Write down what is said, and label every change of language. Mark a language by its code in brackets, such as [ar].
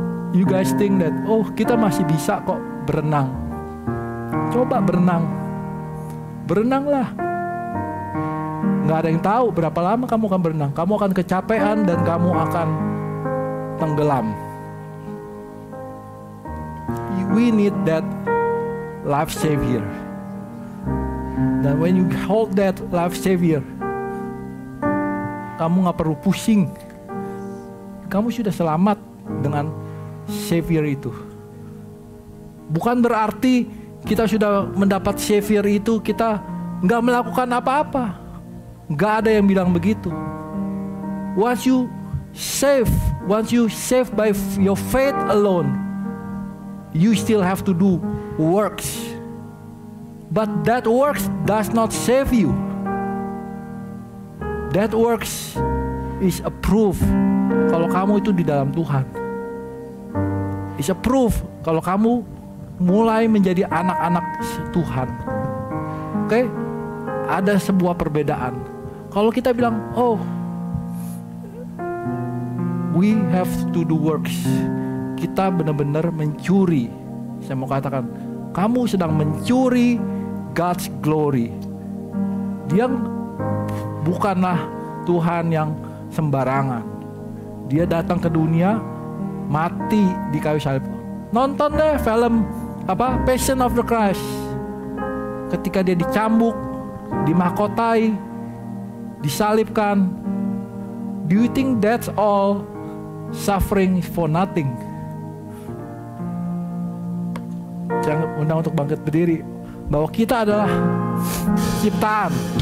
[en] You guys think that, [id] oh kita masih bisa kok berenang. Coba berenang. Berenanglah. Nggak ada yang tahu berapa lama kamu akan berenang. Kamu akan kecapean dan kamu akan tenggelam. [en] We need that life savior. [id] Dan [en] when you hold that life savior, [id] kamu gak perlu pusing. Kamu sudah selamat dengan savior itu. Bukan berarti kita sudah mendapat savior itu kita gak melakukan apa-apa. Gak ada yang bilang begitu. [en] Once you save by your faith alone, you still have to do works. But that works does not save you. That works is a proof [id] kalau kamu itu di dalam Tuhan. [en] It's a proof [id] kalau kamu mulai menjadi anak-anak Tuhan. Oke? Ada sebuah perbedaan. Kalau kita bilang, oh, [en] we have to do works. [id] Kita benar-benar mencuri. Saya mau katakan, kamu sedang mencuri [en] God's glory. [id] Dia bukanlah Tuhan yang sembarangan. Dia datang ke dunia, mati di kayu salib. Nonton deh film Passion of the Christ. Ketika dia dicambuk, dimahkotai, disalibkan. [en] Do you think that's all suffering for nothing? [id] Saya undang untuk bangkit berdiri, bahwa kita adalah ciptaan.